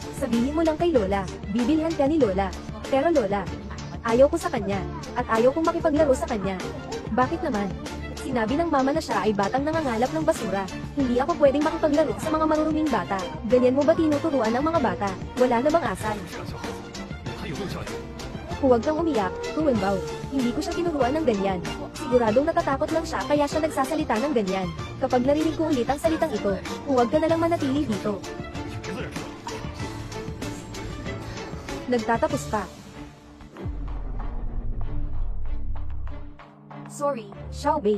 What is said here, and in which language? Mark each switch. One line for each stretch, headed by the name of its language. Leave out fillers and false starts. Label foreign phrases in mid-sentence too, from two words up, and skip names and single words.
Filipino: Sabihin mo lang kay Lola. Bibilhan ka ni Lola. Pero Lola, ayaw ko sa kanya. At ayaw kong makipaglaro sa kanya. Bakit naman? Sinabi ng mama na siya ay batang nangangalap ng basura. Hindi ako pwedeng makipaglaro sa mga maruruming bata. Ganyan mo ba tinuturuan ng mga bata? Wala na bang asal?
Chinese: 这样就好。还有没有教养？
Filipino: Huwag kang umiyak, Tuwenbao. Hindi ko siya tinuruan ng ganyan. Siguradong natatakot lang siya kaya siya nagsasalita ng ganyan. Kapag narinig ko ulit ang salitang ito, huwag ka na lang manatili dito.
Chinese: 别自认。
Filipino: Nagtatapos pa. Sorry, Xiaobei.